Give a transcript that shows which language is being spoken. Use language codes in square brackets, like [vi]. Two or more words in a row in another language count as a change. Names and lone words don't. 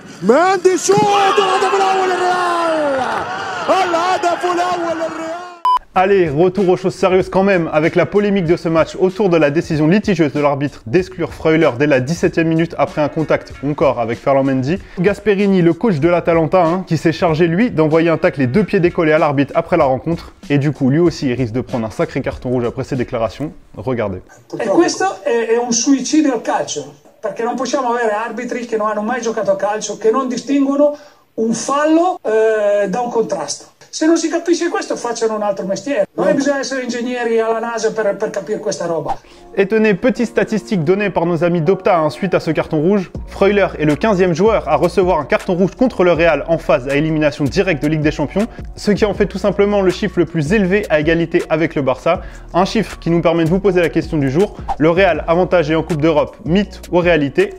[fr] Allez, retour aux choses sérieuses quand même, avec la polémique de ce match autour de la décision litigieuse de l'arbitre d'exclure Freuler dès la 17e minute après un contact encore avec Ferland Mendy. Gasperini, le coach de l'Atalanta, qui s'est chargé lui d'envoyer un tacle les deux pieds décollés à l'arbitre après la rencontre. Et du coup, lui aussi, il risque de prendre un sacré carton rouge après ses déclarations. Regardez. [it] E questo è un suicidio al calcio, perché non possiamo avere arbitri che non hanno mai giocato a calcio, che non distinguono un fallo da un contrasto. Se non si capisce questo, facciano un altro mestiere. Noi bisogna essere ingegneri alla NASA per capire questa roba. [fr] Et tenez, petite statistique donnée par nos amis d'Opta suite à ce carton rouge. Freuler est le 15e joueur à recevoir un carton rouge contre le Real en phase à élimination directe de Ligue des Champions, ce qui en fait tout simplement le chiffre le plus élevé à égalité avec le Barça. Un chiffre qui nous permet de vous poser la question du jour. Le Real avantagé en Coupe d'Europe, mythe ou réalité?